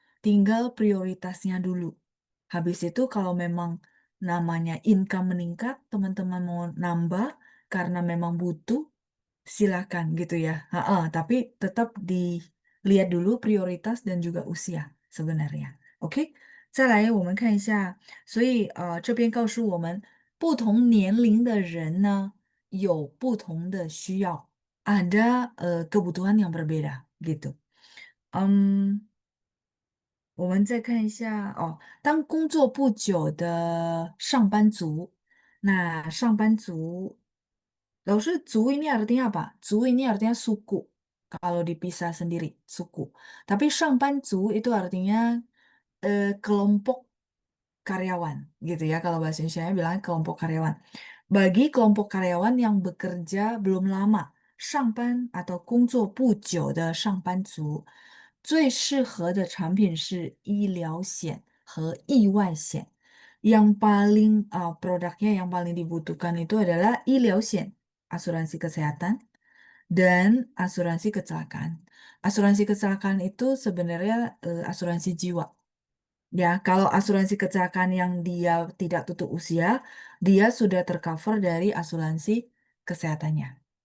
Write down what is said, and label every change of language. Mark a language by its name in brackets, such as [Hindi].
[Indonesian] Tinggal prioritasnya dulu. Habis itu kalau memang namanya income meningkat, teman-teman mau nambah karena memang butuh, silakan gitu ya. Ha-ha, tapi tetap dilihat dulu prioritas dan juga usia sebenarnya. [Chinese] OK，再来我们看一下，所以这边告诉我们，不同年龄的人呢有不同的需要， [Indonesian] ada kebutuhan yang berbeda gitu。 [Chinese] 我们再看一下哦，当工作不久的上班族，那上班族族 [Indonesian] ini artinya apa? Zu ini artinya suku. Kalau dipisah sendiri, suku. Tapi sangbanzu itu artinya kelompok karyawan, gitu ya. Kalau bahasa Indonesia bilang kelompok karyawan. Bagi kelompok karyawan yang bekerja belum lama, [Chinese] 上班 atau 工作不久的上班族，最适合的产品是医疗险和意外险。 [Indonesian] Yang paling produknya yang paling dibutuhkan itu adalah 医疗险 asuransi kesehatan, dan asuransi kecelakaan. Asuransi kecelakaan itu sebenarnya asuransi jiwa. Ya, kalau asuransi kecelakaan yang dia tidak tutup usia, dia sudah tercover dari asuransi kesehatannya.